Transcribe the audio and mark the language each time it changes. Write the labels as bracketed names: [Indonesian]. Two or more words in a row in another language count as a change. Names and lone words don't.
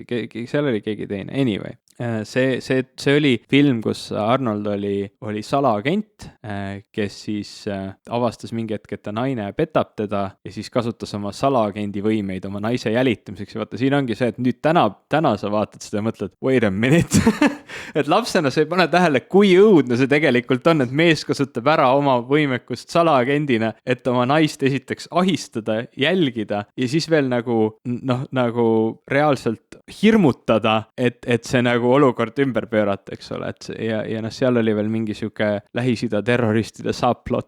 [Estonian] Seal oli keegi teine. Anyway. See oli film, kus Arnold oli salaagent, kes siis avastas mingi hetk, et ta naine petab teda ja siis kasutas oma salaagendi võimeid oma naise jälitamiseks ja vaata, siin ongi see, et nüüd täna sa vaatad seda ja mõtled, [English] wait a minute, [Estonian] et lapsena sa ei pane tähele, kui õudne see tegelikult on, et mees kasutab ära oma võimekust salaagendina, et oma naist esiteks ahistada, jälgida ja siis veel nagu reaalselt hirmutada, et see nagu olukord ümber pöörata, eks ole, et ja seal oli veel mingi siuke Lähis-Ida terroristide subplot,